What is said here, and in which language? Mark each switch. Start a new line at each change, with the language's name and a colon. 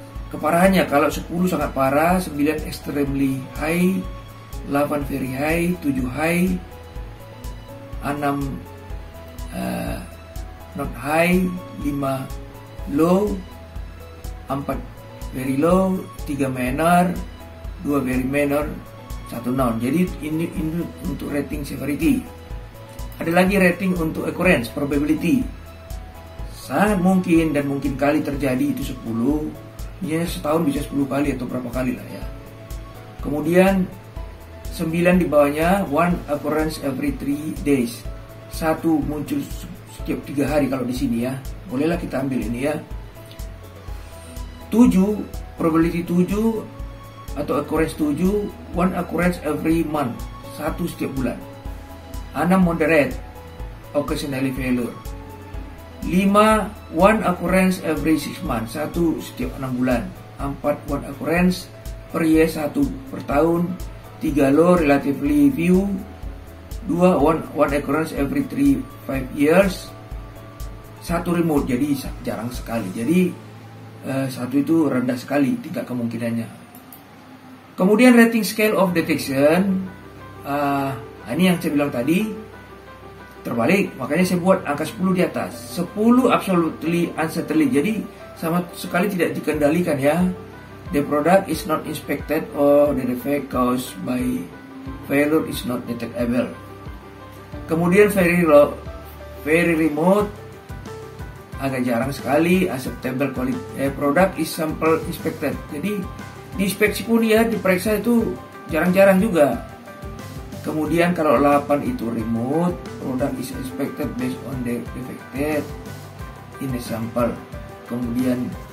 English: Keparahannya kalau 10 sangat parah, 9 extremely high, 8 very high, 7 high, 6 not high, 5 low, 4 very low, 3 minor, 2 very minor, 1 non.
Indonesian: Jadi ini untuk rating severity. Ada lagi rating untuk occurrence, probability. Sangat mungkin dan mungkin kali terjadi itu 10. Ya setahun bisa 10 kali atau berapa kali lah ya.
English: Kemudian 9 di bawahnya, 1 occurrence every 3 days.
Indonesian: 1 muncul setiap 3 hari kalau di sini ya. Bolehlah kita ambil ini ya.
English: 7 probability 7 atau occurrence 7, 1 occurrence every month, 1 setiap bulan. 6 moderate, occasionally failure. 5 1 occurrence every 6 months, 1 setiap 6 bulan. 4 1 occurrence per year, 1 per tahun. 3 low, relatively few. 2 1 occurrence every 3-5 years.
Indonesian: 1 remote, jadi jarang sekali. Jadi 1 itu rendah sekali tingkat kemungkinannya. Kemudian rating scale of detection, ini yang saya bilang tadi terbalik, makanya saya buat angka 10 di atas. 10 absolutely uncertainly, jadi sama sekali tidak dikendalikan ya.
English: The product is not inspected or the defect caused by failure is not detectable.
Indonesian: Kemudian very low, very remote, agak jarang sekali.
English: Acceptable quality product is sample inspected.
Indonesian: Jadi diinspeksi pun ya, diperiksa itu jarang-jarang juga.
English: Kemudian kalau 8 itu remote, product is inspected based on the defected in the sample. Kemudian